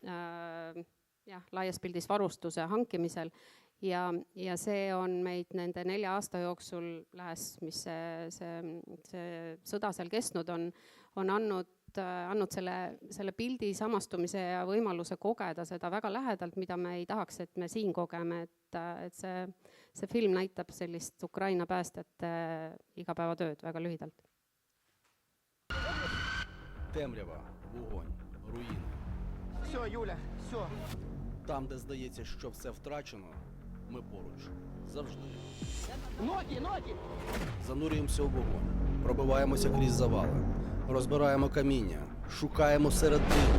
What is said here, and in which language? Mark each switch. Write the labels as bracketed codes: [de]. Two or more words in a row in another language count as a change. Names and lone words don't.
[et] laias pildis varustuse hankimisel ja see on meid nende 4 aasta jooksul mis see sõda seal kestnud on andnud selle pildi samastumise ja võimaluse kogeda seda väga lähedalt, mida me ei tahaks, et me siin kogeme, et see film näitab sellist Ukraina päästjate igapäevatööd väga lühidalt. [uk] Темрява, вогонь, руїни. Все, Юля, все. Там, де здається, що все втрачено, ми поруч. Завжди. Ноги! Занурюємося у вогонь, пробиваємося крізь завали, розбираємо каміння, шукаємо серед диму.